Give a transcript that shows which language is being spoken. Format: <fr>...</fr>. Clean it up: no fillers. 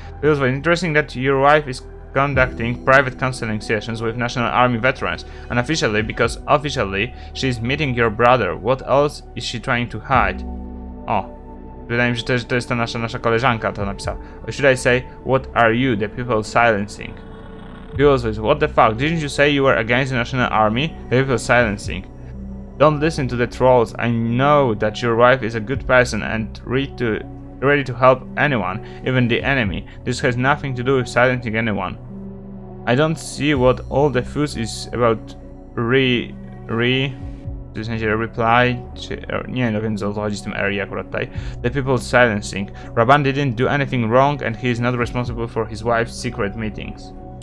<en>It was very interesting that your wife is conducting private counseling sessions with National Army veterans, unofficially because officially she is meeting your brother. What else is she trying to hide?</en> <pl>O, wydaje mi się, że to jest ta nasza koleżanka, to napisała.</pl> <en>Or should I say, what are you, the people silencing? People says, what the fuck, didn't you say you were against the National Army? The people silencing. Don't listen to the trolls. I know that your wife is a good person and ready to help anyone, even the enemy. This has nothing to do with silencing anyone. I don't see what all the fuss is about.</en> <pl>W sensie reply, nie no, więc o co chodzi z tym area akurat tutaj.</pl> <en>The people silencing. Raban didn't do anything wrong and he is not responsible for his wife's secret meetings.</en>